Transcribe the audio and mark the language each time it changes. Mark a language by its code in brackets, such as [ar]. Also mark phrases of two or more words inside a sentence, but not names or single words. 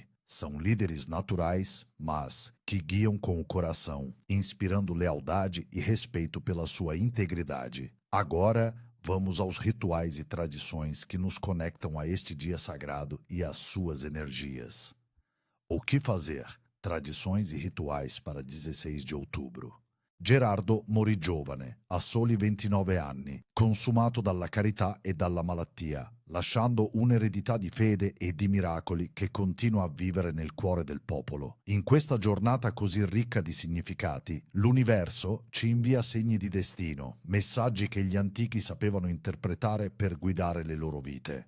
[pt] São líderes naturais, mas que guiam com o coração, inspirando lealdade e respeito pela sua integridade. Agora, vamos aos rituais e tradições que nos conectam a este dia sagrado e às suas energias. O que fazer? Tradições e rituais para 16 de outubro. [it] Gerardo morì giovane, a soli 29 anni, consumato dalla carità e dalla malattia, lasciando un'eredità di fede e di miracoli che continua a vivere nel cuore del popolo. In questa giornata così ricca di significati, l'universo ci invia segni di destino, messaggi che gli antichi sapevano interpretare per guidare le loro vite.